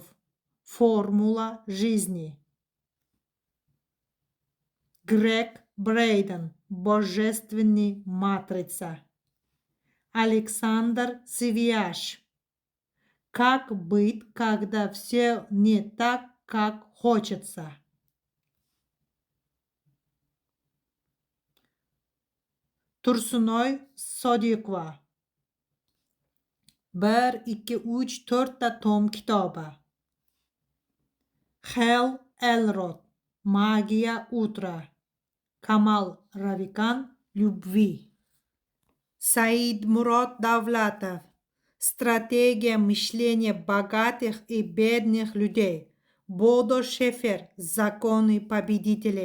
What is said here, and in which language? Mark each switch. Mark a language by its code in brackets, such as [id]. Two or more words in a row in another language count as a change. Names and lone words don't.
[ru] Формула жизни. Грег Брейден. Божественная матрица. Александр Свияж. Как быть, когда все не так, как хочется? [uz] Tursunoy Sodiqova. 1, 2, 3, 4 tom kitobi. Hal Elrod. [ru] Магия утра. Камал Равикан. Любви. Саид Мурод Давлатов. Стратегия мышления богатых и бедных людей. Бодо Шефер. Законы победителей.